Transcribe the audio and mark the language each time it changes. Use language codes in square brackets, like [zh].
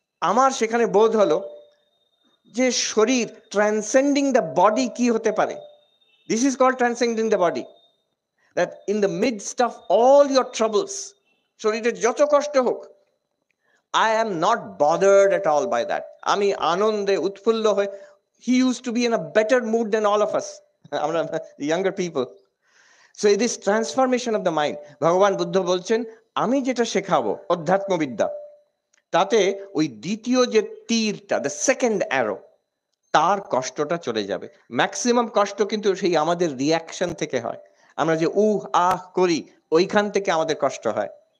[bn] আমার সেখানে বোধ হলো যে শরীর [en] transcending the body [bn] কি হতে পারে। [en] this is called transcending the body, that in the midst of all your troubles, [bn] শরীরের যত কষ্ট হোক, [en] I am not bothered at all by that. [bn] আমি আনন্দে উৎফুল্ল হয়ে, [en] he used to be in a better mood than all of us, [bn] আমরা [en] the younger people. So this transformation of the mind, [bn] ভগবান বুদ্ধ বলছেন, আমি যেটা শেখাবো অধ্যাত্মবিদ্যা, তাতে ওই দ্বিতীয় যে তীরটা, [en] the second arrow, [bn] তার কষ্টটা চলে যাবে। ম্যাক্সিমাম কষ্ট কিন্তু সেই আমাদের রিয়াকশন থেকে হয়, আমরা যে আহ করি, ওইখান থেকে আমাদের কষ্ট হয়।